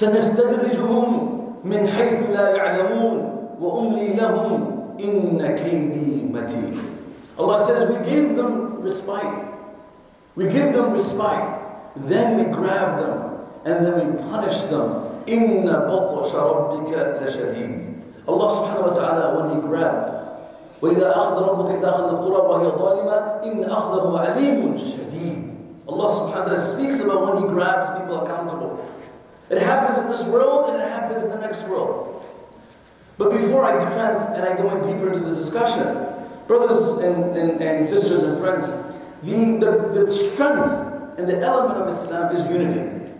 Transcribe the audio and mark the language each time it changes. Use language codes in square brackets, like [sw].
[ar] سَنَسْتَدْرِجُهُمْ مِنْ حَيْثُ لَا يَعْلَمُونَ وَأُمْلِي لَهُمْ إِنَّ كَيْدِي مَتِينٌ. [en] Allah says we give them respite. We give them respite. Then we grab them and then we punish them. [ar] إِنَّ بَطْشَ رَبِّكَ لَشَدِيدٌ. [en] Allah subhanahu wa ta'ala, when He grabbed, [ar] وَإِذَا أَخْذَ رَبُّكَ إِذَا أَخْذَ الْقُرَى وَهِيَ ظَالِمَةٌ إِنَّ أَخْذَهُ عَلِيمٌ شَدِيدٌ. [en] Allah subhanahu wa ta'ala speaks about when He grabs people accountable. It happens in this world and it happens in the next world. But before I go in deeper into this discussion, brothers and sisters and friends, the strength and the element of Islam is unity.